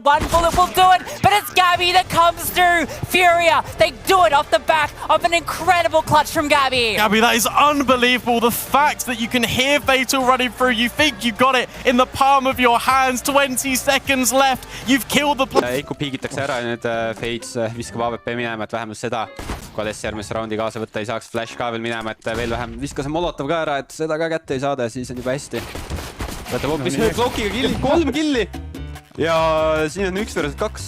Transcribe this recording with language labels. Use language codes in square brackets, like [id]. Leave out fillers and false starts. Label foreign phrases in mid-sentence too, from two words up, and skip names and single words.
[en] One bullet will do it, but it's Gabby that comes through. Furia, they do it off the back of an incredible clutch from Gabby. Gabby, that is unbelievable. The fact that you can hear Fatal running through, you think you got it in the palm of your hands. 20 seconds left. You've killed the player. [et] Eiku piigitakse ära ja nüüd Fates viskab AWP minema, et vähemalt seda Kades järgmist raundi kaasa võtta ei saaks. Flash ka veel minema, et veel vähem viskas Molotov ka ära, et seda ka kätte ei saada ja siis on juba hästi. Võtab hoopis blokiga killi, 3 killi! Ja siin on 1 versus 2.